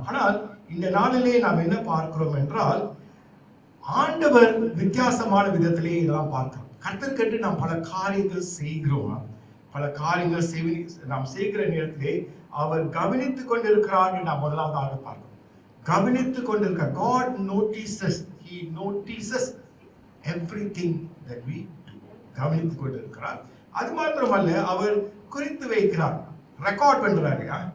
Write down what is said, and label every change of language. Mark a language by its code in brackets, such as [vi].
[ta] ஆனால் இந்த நாளிலே நாம் என்ன பார்க்கிறோம் என்றால், ஆண்டவர் வித்தியாசமான விதத்திலே இதெல்லாம் பார்க்கிறோம். கர்த்தருக்கென்று நாம் பல காரியங்கள் செய்கிறோம். பல காரியங்கள் நாம் செய்கிற நேரத்திலே அவர் கவனித்துக் கொண்டிருக்கிறார் என்று நாம் முதலாவதாக பார்க்கிறோம். கவனித்துக் கொண்டிருக்கிறார். [en] God notices, he notices everything that we do. [ta] கவனித்துக் கொண்டிருக்கிறார். அது மாத்திரமல்ல, அவர் குறித்து வைக்கிறார், ரெக்கார்ட் பண்றாரு.